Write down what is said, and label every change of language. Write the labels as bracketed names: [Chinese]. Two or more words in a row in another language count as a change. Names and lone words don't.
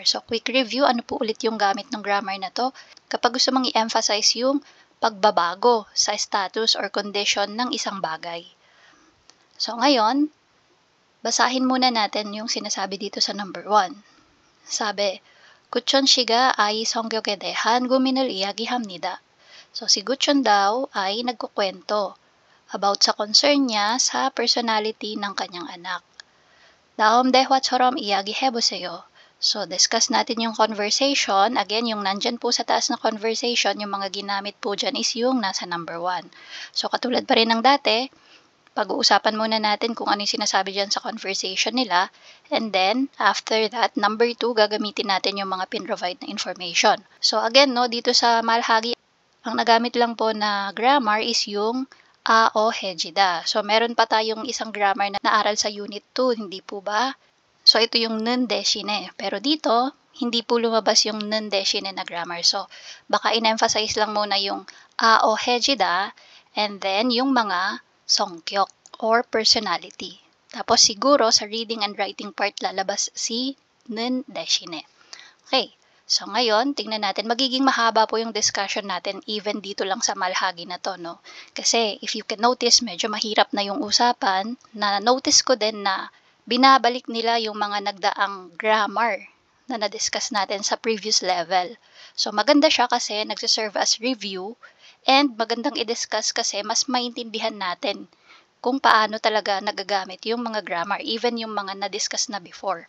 [Filipino] So, quick review, ano po ulit yung gamit ng grammar na to? Kapag gusto mong i-emphasize yung pagbabago sa [English] status or condition [Filipino] ng isang bagay. So, ngayon, basahin muna natin yung sinasabi dito sa number 1. [Korean] Sabi, Guchon 씨가 아이 성격에 대한 고민을 이야기합니다. [Filipino] So, si Guchon daw ay nagkukwento about sa concern niya sa personality ng kanyang anak. [Korean] 다음 대화처럼 이야기해보세요. [Filipino] So, discuss natin yung conversation. Again, yung nandyan po sa taas na conversation, yung mga ginamit po dyan is yung nasa number 1. So, katulad pa rin ng dati, pag-uusapan muna natin kung ano yung sinasabi dyan sa conversation nila. [English] And then, after that, number 2, [Filipino] gagamitin natin yung mga pin-provide na information. So, again, no, dito sa malhagi, ang nagamit lang po na grammar is yung [Korean] 아 어 해지다. [Filipino] So, meron pa tayong isang grammar na naaral sa Unit 2, hindi po ba? So, ito yung nun-deshine. Pero dito, hindi po lumabas yung nun-deshine na grammar. So, baka in-emphasize lang muna yung [Korean] 아 어 해지다 [Filipino] and then yung mga songkyok or personality. Tapos, siguro sa [English] reading and writing part [Filipino] lalabas si nun-deshine. Okay. So, ngayon, tingnan natin. Magiging mahaba po yung discussion natin even dito lang sa malhagi na to, no? Kasi, [English] if you can notice, [Filipino] medyo mahirap na yung usapan. Na-notice ko din na binabalik nila yung mga nagdaang grammar na na-discuss natin sa [English] previous level. [Filipino] So, maganda siya kasi nagsiserve [English] as review [Filipino] and magandang i-discuss kasi mas maintindihan natin kung paano talaga nagagamit yung mga grammar, even yung mga na-discuss na before.